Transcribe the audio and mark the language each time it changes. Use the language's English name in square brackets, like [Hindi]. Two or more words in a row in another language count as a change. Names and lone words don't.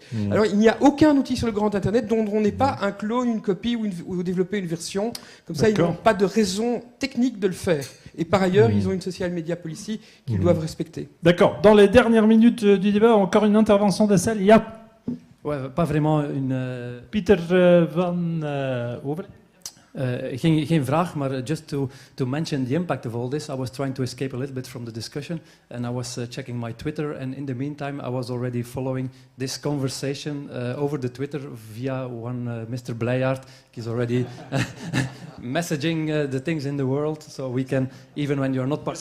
[French] Alors il n'y a aucun outil sur le grand Internet dont on n'est pas un clone, une copie ou développer une version. Comme ça, ils n'ont pas de raison technique de le faire. Et par ailleurs, ils ont une [English] social media policy [French] qu'ils doivent respecter. D'accord. Dans les dernières minutes du débat, encore une intervention de la salle. Il y a... Ouais, pas vraiment une... Pieter van Over. [Dutch] Geen vraag, maar [English] just to mention the impact of all this, I was trying to escape a little bit from the discussion, and I was checking my Twitter, and in the meantime, I was already following this conversation over the Twitter via one Mr. Blijaert. He's already messaging the things in the world, so we can, even when you're not part.